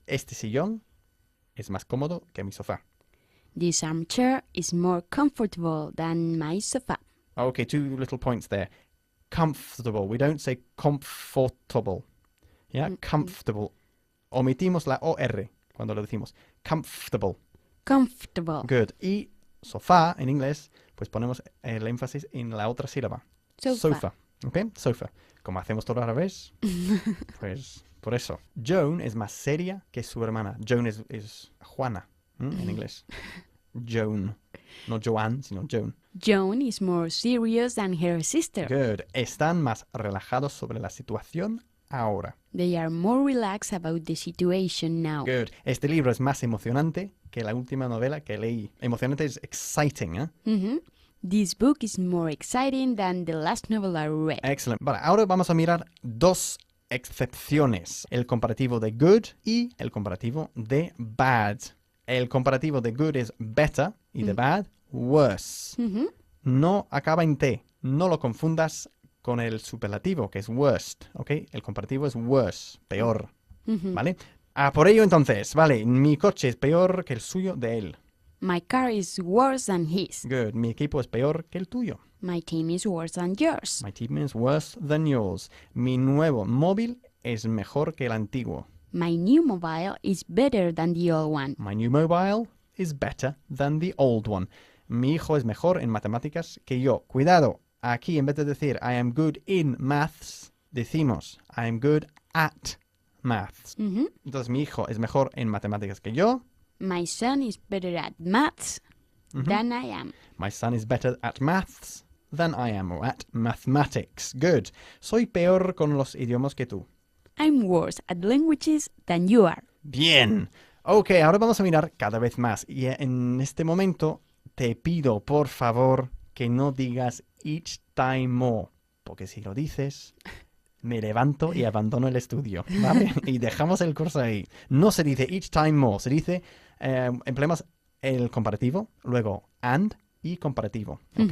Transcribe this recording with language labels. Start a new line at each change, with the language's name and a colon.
Spanish: Este sillón es más cómodo que mi sofá.
English: This armchair is more comfortable than my sofa. Okay, 2 little points there. Comfortable. We don't say comfortable. Yeah, comfortable.
Spanish: Omitimos la OR cuando lo decimos.
English: Comfortable. Comfortable. Good.
Spanish: Y sofá, en inglés, pues ponemos el énfasis en la otra sílaba.
English: Sofa. Okay, sofa.
Spanish: Como hacemos todo a la vez, pues por eso. Joan es más seria que su hermana. Joan es Juana, en inglés. Joan. No Joanne, sino Joan.
English: Joan is more serious than her sister. Good.
Spanish: Están más relajados sobre la situación ahora.
English: They are more relaxed about the situation now. Good.
Spanish: Este libro es más emocionante que la última novela que leí. Emocionante es exciting, ¿eh?
English: This book is more exciting than the last novel I read. Excellent.
Spanish: Vale, ahora vamos a mirar 2 excepciones. El comparativo de good y el comparativo de bad. El comparativo de good es better y de bad, worse. No acaba en T. No lo confundas con el superlativo, que es worst. ¿Ok? El comparativo es worse, peor. ¿Vale? Por ello, entonces, vale, mi coche es peor que el suyo de él.
English: My car is worse than his. Good.
Spanish: Mi equipo es peor que el tuyo.
English: My team is worse than yours. My team is worse than yours.
Spanish: Mi nuevo móvil es mejor que el antiguo.
English: My new mobile is better than the old one. My new mobile is better than the old one.
Spanish: Mi hijo es mejor en matemáticas que yo. Cuidado, aquí en vez de decir
English: I am good in maths,
Spanish: decimos
English: I am good at maths.
Spanish: Entonces mi hijo es mejor en matemáticas que yo.
English: My son is better at maths than I am. My son is better at maths than I am, or at mathematics. Good.
Spanish: Soy peor con los idiomas que tú.
English: I'm worse at languages than you are.
Spanish: Bien. Ok, ahora vamos a mirar cada vez más. Y en este momento te pido, por favor, que no digas
English: each time more.
Spanish: Porque si lo dices, me levanto y abandono el estudio, ¿vale? Y dejamos el curso ahí. No se dice
English: each time more,
Spanish: se dice, empleamos el comparativo, luego and y comparativo, ¿ok?